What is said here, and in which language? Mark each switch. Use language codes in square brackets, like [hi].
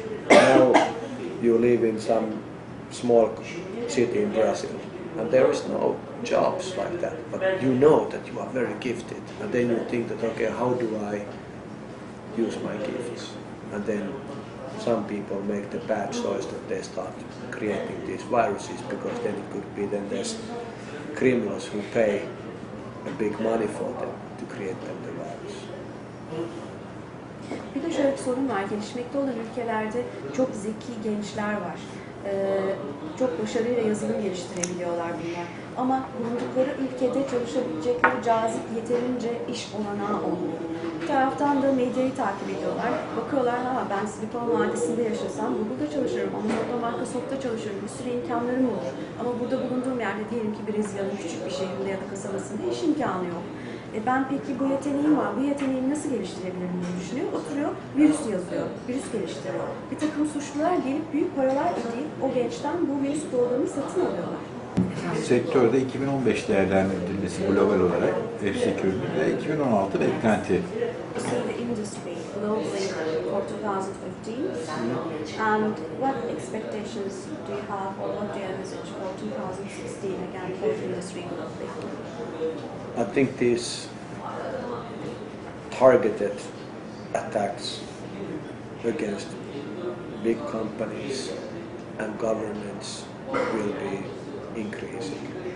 [en] Now you live in some small city in Brazil, and there is no jobs like that, but you know that you are very gifted, and then you think that, okay, how do I use my gifts? And then some people make the bad choice that they start creating these viruses, because then it could be then there's criminals who pay a big money for them to create them the virus. [tr] Bir de şöyle bir sorun var, gelişmekte olan ülkelerde çok zeki gençler var. Çok başarıyla yazılım geliştirebiliyorlar bunlar. Ama bulundukları ülkede çalışabilecekleri cazip yeterince iş olanağı olmuyor. Bir taraftan da medyayı takip ediyorlar. Bakıyorlar, ha ben Silikon Vadisi'nde yaşasam Google'da çalışırım, Amazon'da, Microsoft'ta çalışırım, bir sürü imkanlarım olur. Ama burada bulunduğum yerde diyelim ki Brezilya'nın küçük bir şehrinde ya da kasabasında iş imkanı yok. Ben peki bu yeteneğim var, bu yeteneğimi nasıl geliştirebilirim diye düşünüyor, oturuyor, virüs yazıyor, virüs geliştiriyor. Bir takım suçlular gelip büyük paralar ödeyip o gençten bu virüs programını satın alıyorlar. Sektörde 2015 değerlendirilmesi global olarak F-Security ve 2016 beklenti. [en] So the industry globally for 2015, and what expectations do you have, or what do you envisage for 2016 again for the industry globally? I think these targeted attacks against big companies and governments will be increasing.